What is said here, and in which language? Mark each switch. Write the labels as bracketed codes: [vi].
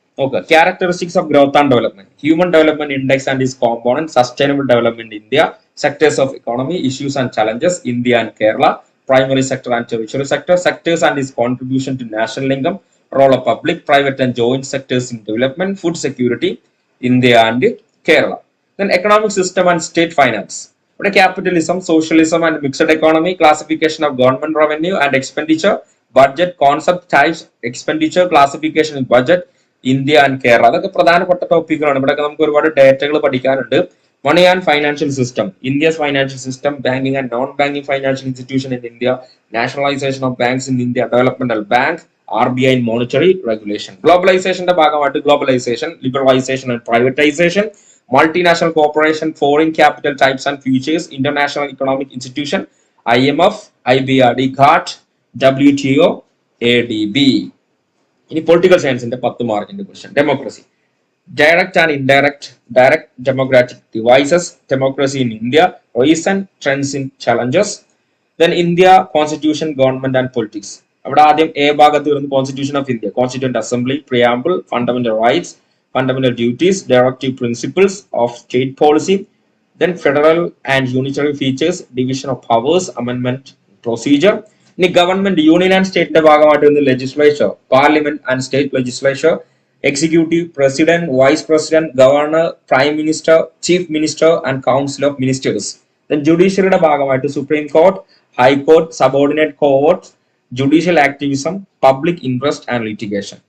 [en] നോക്കുക, characteristics of growth and development, human development index and is component, sustainable development India, sectors of economy, issues and challenges, India and Kerala, primary sector and territory sector, sectors and is contribution to national income, role of public, private and joint sectors in development, food security, India and Kerala. Then economic system and state finance. What capitalism, socialism and mixed economy, classification of government revenue and expenditure, budget, concept, types, expenditure, classification in budget, India and Kerala. [ml] അതൊക്കെ പ്രധാനപ്പെട്ട ടോപ്പിക്കുകളാണ്. ഇവിടെ നമുക്ക് ഒരുപാട് ഡേറ്റകൾ പഠിക്കാനുണ്ട്. [en] Money and financial system, India's financial system, banking and non-banking financial institution in India, nationalization of banks in India, developmental bank, RBI and monetary regulation. Globalization [ml] ഭാഗമായിട്ട് [en] globalization, liberalization and privatization, multinational corporation, foreign capital types and features, international economic institution, IMF, IBRD, GATT, WTO, ADB. ഇനി political സയൻസിന്റെ 10 മാർക്കിന്റെ question, democracy, direct and indirect, direct democratic devices, democracy in India, recent trends in challenges. Then India, constitution, government and politics. [ml] അവിടെ ആദ്യം A ഭാഗത്ത് വരുന്നത് [en] Constitution of India, constituent assembly, preamble, fundamental rights, fundamental duties, directive principles of state policy, then federal and unitary features, division of powers, amendment procedure. ഇനി government union and സ്റ്റേറ്റിന്റെ [ml] ഭാഗമായിട്ട് വരുന്ന [en] Legislature, parliament and state legislature, executive, president, vice president, governor, prime minister, chief minister and council of ministers. Then [ml] ജുഡീഷ്യറിയുടെ ഭാഗമായിട്ട് [en] Supreme court, high court, subordinate court, judicial activism, public interest and litigation.